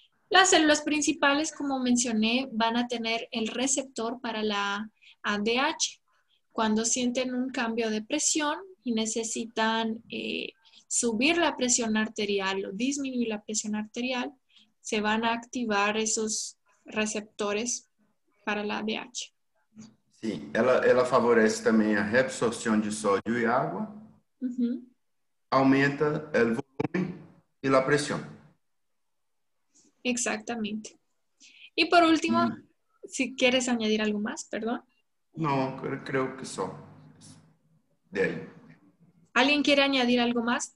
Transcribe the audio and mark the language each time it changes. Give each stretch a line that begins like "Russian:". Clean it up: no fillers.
Spanish: Las células principales, como mencioné, van a tener el receptor para la ADH. Cuando sienten un cambio de presión y necesitan subir la presión arterial o disminuir la presión arterial, se van a activar esos receptores para la ADH.
Portuguese: Sí, ela favorece também a reabsorção de sódio e água, aumenta o volume e a pressão.
Spanish: Exactamente. Y por último, si quieres añadir algo más, perdón. No, creo que só. De ahí. ¿Alguien quiere añadir algo más?